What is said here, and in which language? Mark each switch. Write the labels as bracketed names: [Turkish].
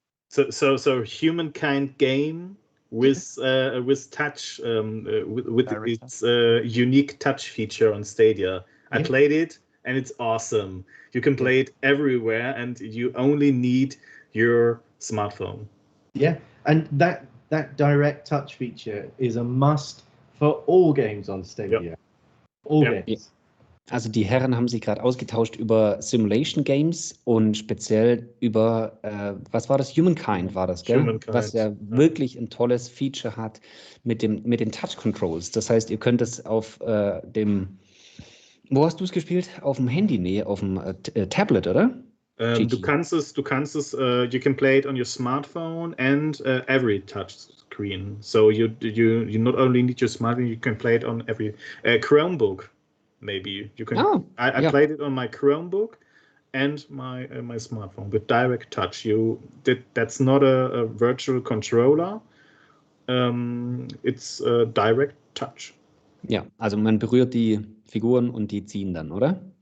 [English] So humankind game with touch, with its unique touch feature on Stadia. I played it and it's awesome. You can play it everywhere and you only need your smartphone. Yeah, and that direct touch feature is a must for all games on Stadia. Yep. Games. [German] Also die Herren haben sich gerade ausgetauscht über Simulation Games und speziell über, was war das? Humankind war das, gell? Humankind. Was ja wirklich ein tolles Feature hat mit den Touch Controls. Das heißt, ihr könnt es auf dem, wo hast du es gespielt? Auf dem Handy? Nee, auf dem Tablet, oder? Du kannst es, [English] you can play it on your smartphone and every touch screen. So you not only need your smartphone, you can play it on every Chromebook. Maybe you can. I played it on my Chromebook, and my smartphone with direct touch. That's not a virtual controller. It's direct touch. [German] Ja, also man berührt die Figuren und die ziehen dann, oder?